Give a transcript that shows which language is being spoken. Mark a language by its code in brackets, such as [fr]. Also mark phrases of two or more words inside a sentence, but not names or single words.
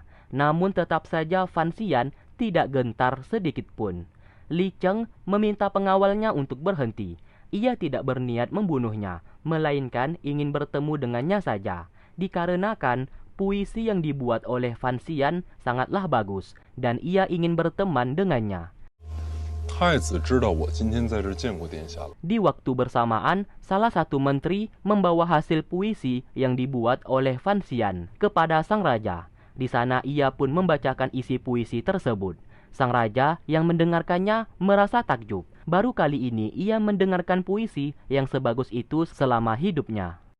[id] Namun tetap saja Fan Xian tidak gentar sedikit pun. Li Cheng meminta pengawalnya untuk berhenti. Ia tidak berniat membunuhnya, melainkan ingin bertemu dengannya saja. Dikarenakan puisi yang dibuat oleh Fan Xian sangatlah bagus, dan ia ingin berteman dengannya. [zh] 太子知道我今天在这见过殿下了。 [id] Di waktu bersamaan, salah satu menteri membawa hasil puisi yang dibuat oleh Fan Xian kepada sang raja. Di sana ia pun membacakan isi puisi tersebut. Sang raja yang mendengarkannya merasa takjub. Baru kali ini ia mendengarkan puisi yang sebagus itu selama hidupnya.